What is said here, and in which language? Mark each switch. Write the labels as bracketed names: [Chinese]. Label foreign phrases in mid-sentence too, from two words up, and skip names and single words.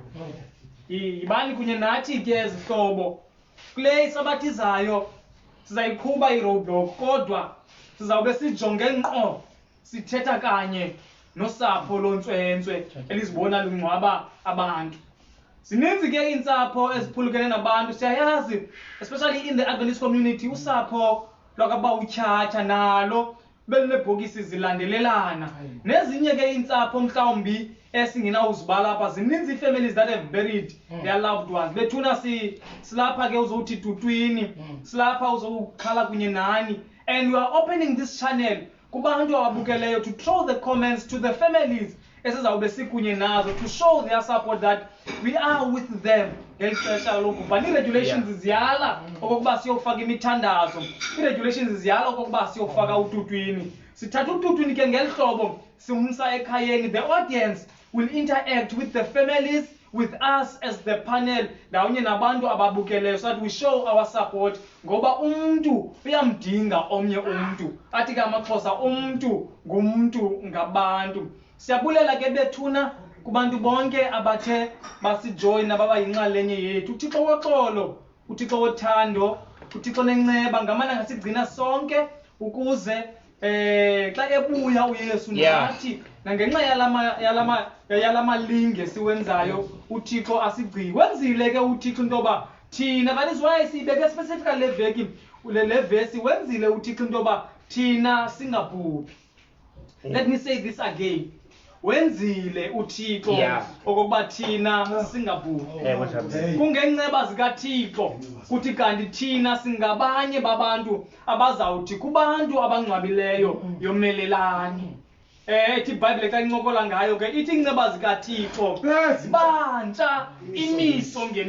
[Xhosa] Yibani kunye nathi ke ezihlobo kule isabathi izayo sizayiqhuba i-roadblock kodwa sizawube sijonge ngqo sithetha kanye nosapho lontswentswe elizibona lungcwaba abantu. Zininzi ke iintsapho eziphulukene nabantu siyayazi, [English] especially in the Adventist community, [Xhosa] usapho lwakaba utyhatha nalo belinebhokisi zilandelelana. Nezinye ke iintsapho mhlawumbi esingenawuzibala apha, zininzi [English] families that have buried their loved ones. [Xhosa] Bethuna silapha ke uzowuthi tutwini, silapha uzowukhala kunye nani, [English] and we are opening this channel [Xhosa] kubantu ababukeleyo [English] to throw the comments to the families [Xhosa] esizawube sikunye nazo, [English] to show their support that we are with them [Xhosa] ngeli xesha lokuba i-regulations ziyala okokuba siyokufaka imithandazo, i-regulations ziyala okokuba siyokufaka ututwini. Sithatha ututwini ke ngeli hlobo simsa ekhayeni. [English] The audience will interact with the families, with us as the panel, [Xhosa] ndawonye nabantu ababukeleyo, [English] so that we show our support [Xhosa] ngoba umuntu uyamdinga omnye umuntu. Athi ke amaXhosa umuntu ngumntu ngabantu. Siyabulela ke bethuna kubantu bonke abathe basijoyina baba yinxalenye yethu. uThixo woxolo, uThixo wothando, uThixo nenceba ngamana ngasigcina sonke ukuze xa ebuya uYesu nathi nangenxa yalamalinge siwenzayo uThixo asigcine. Wenzile ke uThixo into yoba thina, [English] that is why [Xhosa] siyibeke specifically le veki le vesi, wenzile uThixo into yoba thina singabhubhi. [English] Let me say this again. [Xhosa] Wenzile uThixo okokuba thina singabhubhi. Kungenceba zikaThixo kuthi kanti thina singabanye babantu abazawuthi kubantu abangcwabileyo yomelelani. Ethi iBhayibhile xa incokola ngayo ke ithi inceba zikaThixo zibantsha imiso ngeni.